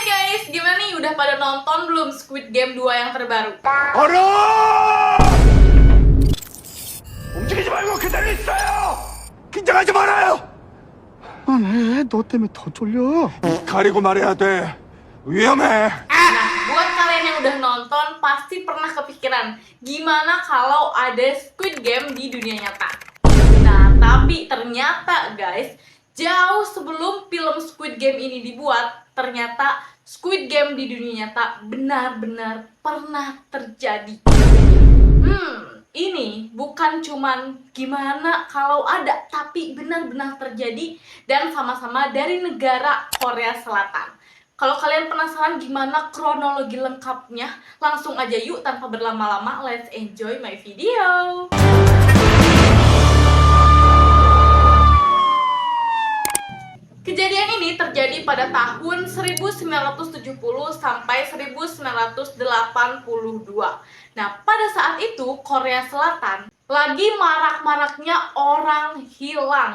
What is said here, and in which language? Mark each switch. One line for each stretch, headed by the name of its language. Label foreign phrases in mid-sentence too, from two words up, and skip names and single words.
Indonesian: guys, gimana nih? Udah pada nonton belum Squid Game 2 yang terbaru?
Korean: 얼어! 움직이지 말고 그대로 있어요! 긴장하지 말아요! 그만해. 너 때문에 더 쫄려. 가리고 말해야 돼. 위험해.
Indonesian: Nah, buat kalian yang udah nonton, pasti pernah kepikiran gimana kalau ada Squid Game di dunia nyata. Nah, tapi ternyata guys, jauh sebelum film Squid Game ini dibuat, ternyata Squid Game di dunia nyata benar-benar pernah terjadi. Ini bukan cuman gimana kalau ada, tapi benar-benar terjadi dan sama-sama dari negara Korea Selatan. Kalau kalian penasaran gimana kronologi lengkapnya, langsung aja yuk tanpa berlama-lama,
English: let's enjoy my video.
Indonesian: Kejadian ini terjadi pada tahun 1970 sampai 1982. Nah, pada saat itu Korea Selatan lagi marak-maraknya orang hilang.